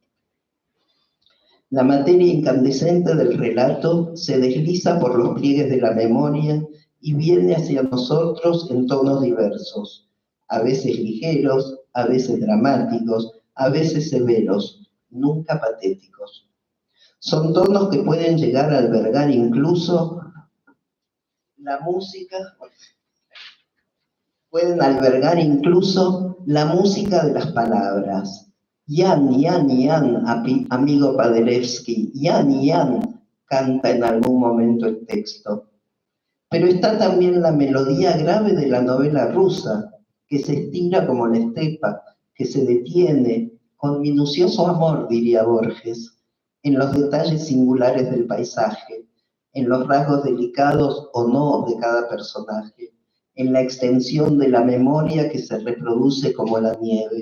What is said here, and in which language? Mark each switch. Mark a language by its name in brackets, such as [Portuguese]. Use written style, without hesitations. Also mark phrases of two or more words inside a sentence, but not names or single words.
[Spanish] La materia incandescente del relato se desliza por los pliegues de la memoria y viene hacia nosotros en tonos diversos, a veces ligeros, a veces dramáticos, a veces severos, nunca patéticos. Son tonos que pueden llegar a albergar incluso la música, de las palabras. Yan, yan, yan, amigo Paderewski, yan, yan, canta en algún momento el texto. Pero está también la melodía grave de la novela rusa, que se estira como la estepa, que se detiene, con minucioso amor, diría Borges, en los detalles singulares del paisaje, en los rasgos delicados o no de cada personaje, en la extensión de la memoria que se reproduce como la nieve.